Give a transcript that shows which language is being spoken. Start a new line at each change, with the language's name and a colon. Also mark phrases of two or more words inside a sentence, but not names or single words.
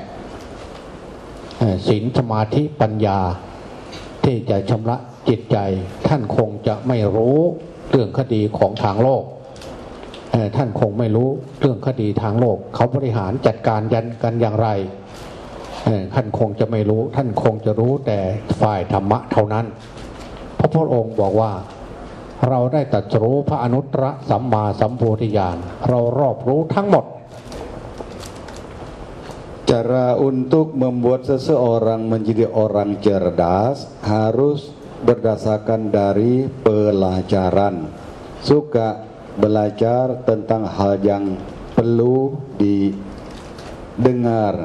Thai: ศีลสมาธิปัญญาที่จะชำระจิตใจท่านคงจะไม่รู้เรื่องคดีของทางโลกท่านคงไม่รู้เรื่องคดีทางโลกเขาบริหารจัดการกันอย่างไรท่านคงจะไม่รู้ท่านคงจะรู้แต่ฝ่ายธรรมะเท่านั้นพระพุทธองค์บอกว่าเราได้ตรัสรู้พระอนุตตรสัมมาสัมโพธิญาณเรารอบรู้ทั้งหมด
Indonesian: Cara untuk membuat seseorang menjadi orang cerdas harus berdasarkan dari pelajaran. Suka belajar tentang hal yang perlu didengar.